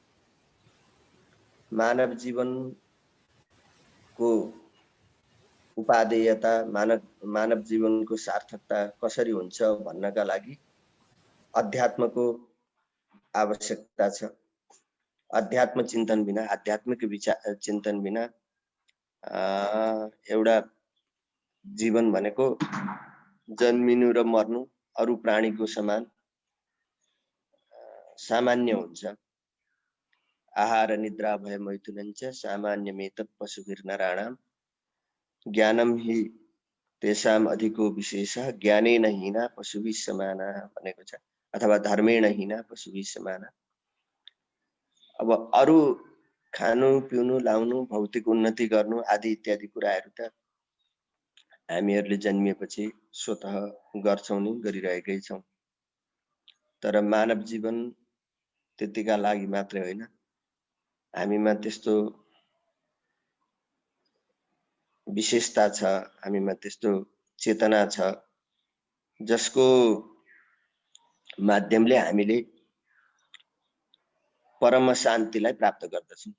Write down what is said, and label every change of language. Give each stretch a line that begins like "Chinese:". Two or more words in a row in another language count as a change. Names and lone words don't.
Nepali: मानव जीवनको उपादेयता, मानव जीवनको सार्थकता कसरी हुन्छ भन्नका लागि अध्यात्मको आवश्यकता छ। अध्यात्म चिन्तन बिना, आध्यात्मिक चिन्तन बिना एउटा जीवन भनेको जन्मिनु र मर्नु, अरू प्राणीको समान सामान्य हुन्छ।
Sanskrit: आहार निद्रा भय मैथुनञ्च सामान्यमेतत् पशुभिर्नराणाम् ज्ञानम हि तेषाम अधिको विशेषः ज्ञानेन हीना पशुभिः समाना
Nepali: भनेको छ, अथवा
Sanskrit: धर्मेण हीना पशुभिः समाना।
Nepali: अब अरू खानु पिउनु लाउनु भौतिक उन्नति गर्नु आदि इत्यादि कुराहरू त हामीहरूले जन्मिएपछि स्वतः गर्छौं नि, गरिरहेकै छौं। तर मानव जीवन त्यतिका लागि मात्रै होइन, हामीमा त्यस्तो विशेषता छ, हामीमा त्यस्तो चेतना छ जसको माध्यमले हामीले परम शान्तिलाई प्राप्त गर्दछौँ।